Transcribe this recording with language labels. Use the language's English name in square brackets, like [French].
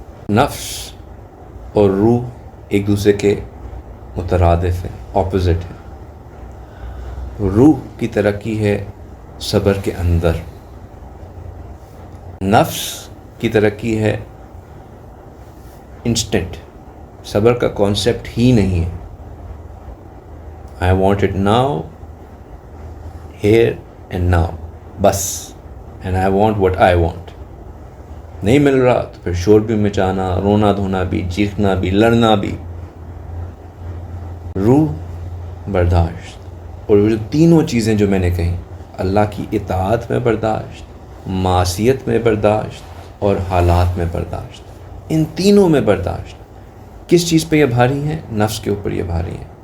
[Urdu] نفس اور روح ایک دوسرے کے مترادف ہیں، اپوزٹ ہیں. روح کی ترقی ہے صبر کے اندر، نفس کی ترقی ہے انسٹنٹ. صبر کا کانسیپٹ ہی نہیں ہے. [English] I want it now, here and now، بس. and I want what I want. [Urdu] نہیں مل رہا تو پھر شور بھی مچانا، رونا دھونا بھی، چیخنا بھی، لڑنا بھی. روح برداشت. اور وہ جو تینوں چیزیں جو میں نے کہیں، اللہ کی اطاعت میں برداشت، معصیت میں برداشت، اور حالات میں برداشت، ان تینوں میں برداشت کس چیز پہ یہ بھاری ہیں؟ نفس کے اوپر یہ بھاری ہیں.